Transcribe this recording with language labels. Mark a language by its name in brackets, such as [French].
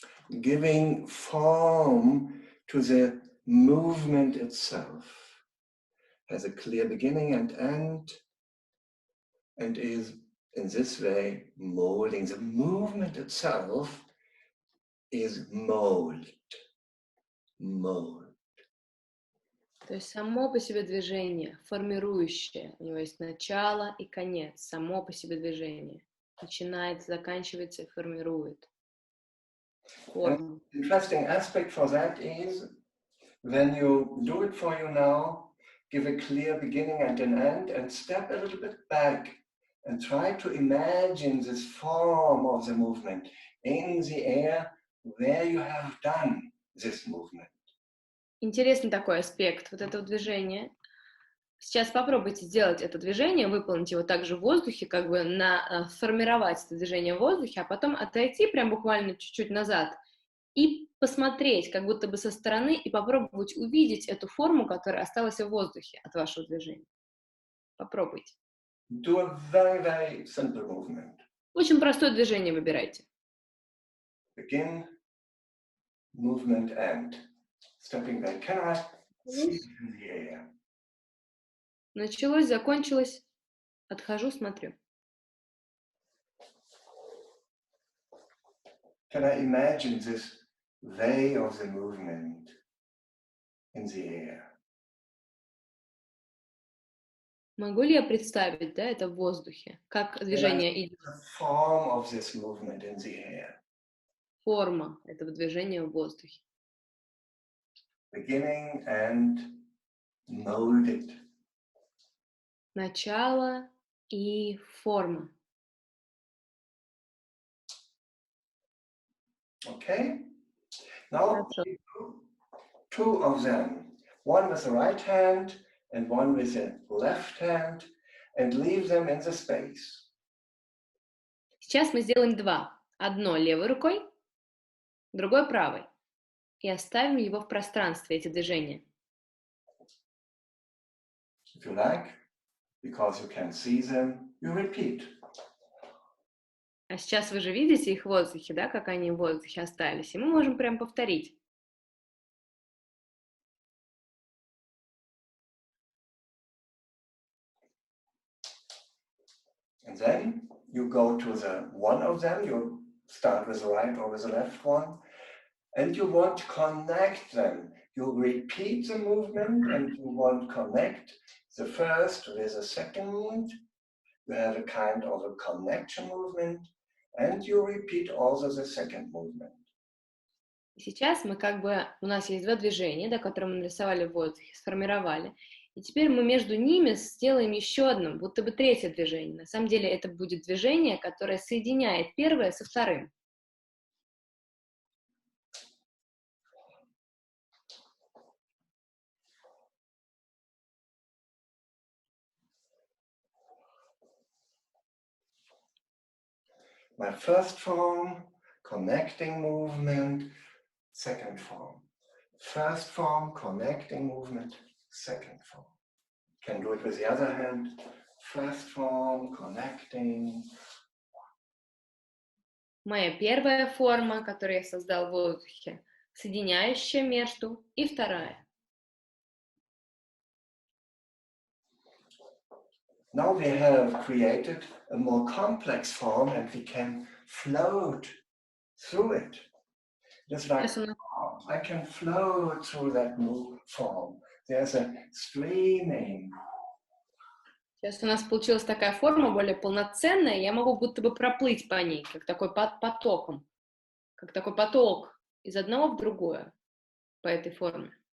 [English] Giving form to the movement itself. Has a clear beginning and end, and is in this way molding. The movement itself is mold. Mold. [Russian] То есть само по себе движение, формирующее. У него есть начало и конец. Само по себе движение. Начинается, заканчивается и формирует форму. [English] Interesting aspect for that is when you do it for you now, give a clear beginning and an end, and step a little bit back and try to imagine this form of the movement in the air where you have done this movement. [Russian] Интересный такой аспект вот этого движения. Сейчас попробуйте сделать это движение, выполнить его также в воздухе, как бы сформировать это движение в воздухе, а потом отойти прям буквально чуть-чуть назад и посмотреть, как будто бы со стороны, и попробовать увидеть эту форму, которая осталась в воздухе от вашего движения. Попробуйте. [English] Do a very, very simple movement. [Russian] Очень простое движение выбирайте. [English] Begin, movement, end. Stepping back. Can I see it in the air? [Russian] Началось, закончилось. Отхожу, смотрю. [English] Can I imagine this way of the movement in the air? [Russian] Могу ли я представить, да, это в воздухе? Как движение идет? [English] The form of this movement in the air. [Russian] Форма этого движения в воздухе. [English] Beginning and molded. [Russian] Начало и форма. [English] Okay? Now, two of them. One with the right hand and one with the left hand, and leave them in the space. [Russian] Сейчас мы сделаем два. Одно левой рукой, другое правой. И оставим его в пространстве, эти движения. [English] If you like, because you can see them, you repeat. [Russian] А сейчас вы же видите их в воздухе, да, как они в воздухе остались. И мы можем прям повторить. [English] And then you go to the one of them, you start with the right or with the left one, and you want to connect them. You repeat the movement and you want to connect the first with the second. You have a kind of a connection movement, and you repeat also the second movement. [Russian] Сейчас мы как бы, у нас есть два движения, да, которые мы нарисовали в воздухе, сформировали. И теперь мы между ними сделаем еще одно, будто бы третье движение. На самом деле это будет движение, которое соединяет первое со вторым. [English] My first form, connecting movement, second form. First form, connecting movement, second form. Can do it with the other hand. First form, connecting. [Russian] Моя первая форма, которую я создал в воздухе, соединяющая между, и вторая. [English] now we have created a more complex form and we can float through it. Just like, oh, I can float through that new form. There's a streaming. [Russian] Сейчас у нас получилась такая форма, более полноценная, я могу будто бы проплыть по ней, как такой потоком, как такой поток из одного в другое по этой форме.